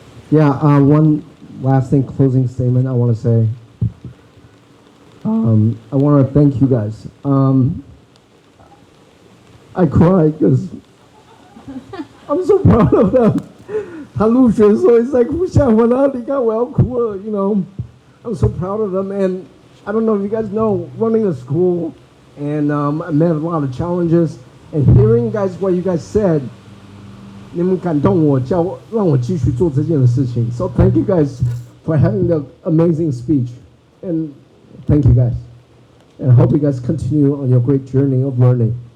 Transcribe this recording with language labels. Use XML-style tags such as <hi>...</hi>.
<en>Yeah, one last thing, closing statement I want to say. I want to thank you guys. I cried because I'm so proud of them.</en> <zh>他入学的时候一直在哭，吓我了，你看我要哭了，</zh> <en>you know. I'm so proud of them, and I don't know if you guys know, running a school, and I met a lot of challenges, and hearing guys what you guys said,</en> <zh>你们感动我，让我继续做这件事情。</zh> <en>So thank you guys for having the amazing speech, and thank you guys, and I hope you guys continue on your great journey of learning.</en>